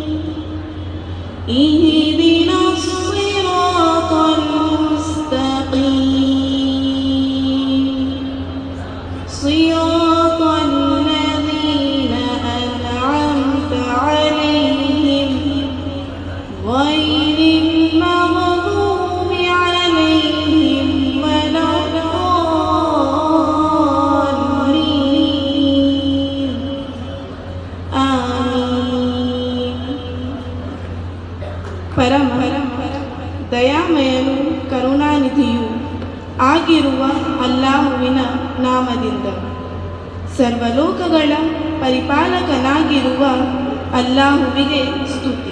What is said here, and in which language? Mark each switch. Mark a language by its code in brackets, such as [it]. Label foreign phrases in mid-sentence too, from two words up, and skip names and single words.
[ar] اهدنا الصراط المستقيم صراط الذين أنعمت عليهم غير المغضوب عليهم ولا الضالين. آمين. [kn] ಪರಮ ದಯಾಮಯನು ಕರುಣಾನಿಧಿಯು ಆಗಿರುವ ಅಲ್ಲಾಹುವಿನ ನಾಮದಿಂದ. ಸರ್ವಲೋಕಗಳ ಪರಿಪಾಲಕನಾಗಿರುವ ಅಲ್ಲಾಹುವಿಗೆ ಸ್ತುತಿ.